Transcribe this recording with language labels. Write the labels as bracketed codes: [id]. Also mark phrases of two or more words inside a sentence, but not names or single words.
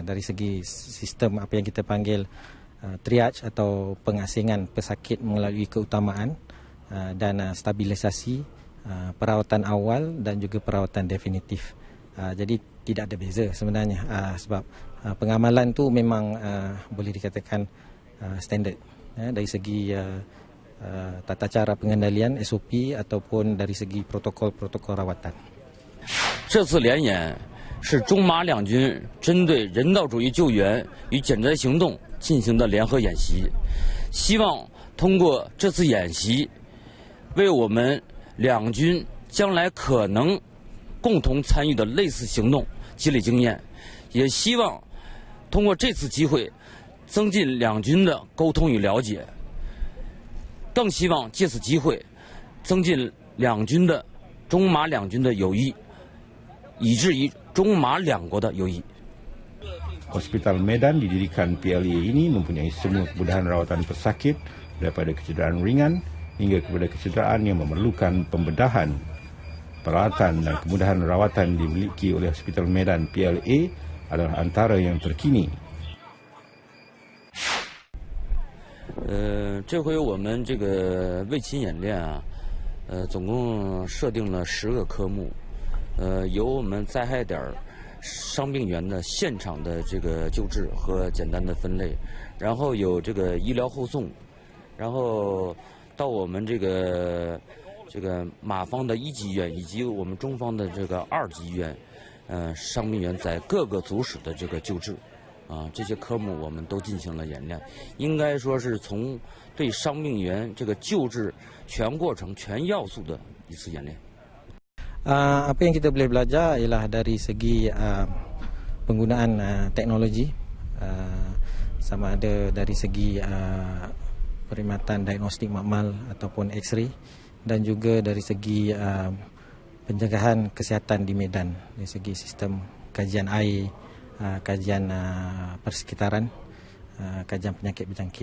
[ms] Dari segi sistem apa yang kita panggil triage atau pengasingan pesakit melalui keutamaan dan stabilisasi, perawatan awal dan juga perawatan definitif. Jadi tidak ada beza sebenarnya sebab pengamalan tu memang boleh dikatakan standard dari segi tata cara pengendalian SOP ataupun dari segi protokol-protokol rawatan. [zh] 这次联演是中马两军针对人道主义救援与减灾行动进行的联合演习，希望通过这次演习，为我们两军将来可能共同参与的类似行动积累经验，也希望通过这次机会增进两军的沟通与了解，更希望借此机会增进两军的中马两军的友谊，以至于中马两国的友谊。 [ms] Hospital Medan didirikan PLA ini mempunyai semua kemudahan rawatan pesakit daripada kecederaan ringan hingga kepada kecederaan yang memerlukan pembedahan. Peralatan dan kemudahan rawatan dimiliki oleh Hospital Medan PLA adalah antara yang terkini. [zh] 这回我们这个卫勤演练啊，总共设定了10个科目，有我们灾害点伤病员的现场的这个救治和简单的分类，然后有这个医疗护送，然后到我们这个马方的1级医院以及我们中方的这个2级医院，伤病员在各个组室的这个救治。这些科目我们都进行了演练，应该说是从对伤病员这个救治全过程、全要素的一次演练。 [ms] Apa yang kita boleh belajar ialah dari segi penggunaan teknologi, sama ada dari segi perkhidmatan diagnostik makmal ataupun X-ray, dan juga dari segi pencegahan kesihatan di medan, dari segi sistem kajian air, kajian persekitaran, kajian penyakit berjangkit.